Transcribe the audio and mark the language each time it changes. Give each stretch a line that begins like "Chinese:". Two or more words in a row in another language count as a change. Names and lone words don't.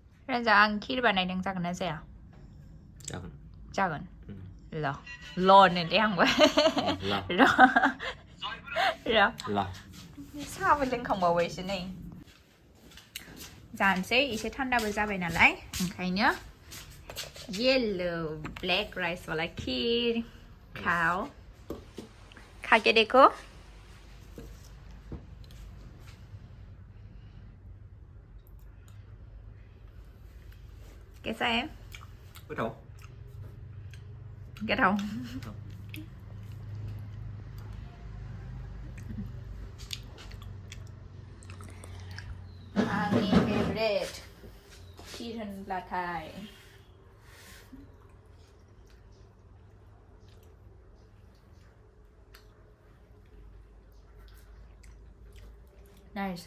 Bodo: राजा आं खिर बानायदों जागोन ना जाया? जागोन. जागोन. र'नो दे आंबो. र'. साहाबो लोंखांबावबायसो नै. जानोसै एसे थान्दाबो जाबाय नालाय ओंखायनो येलो
English: black rice
Hindi: वाला खीर खाओ. खा के देखो. कैसा है?
Bodo: गोथाव. गोथाव. आंनि फेभरेट खीर होनब्लाथाय नाइस.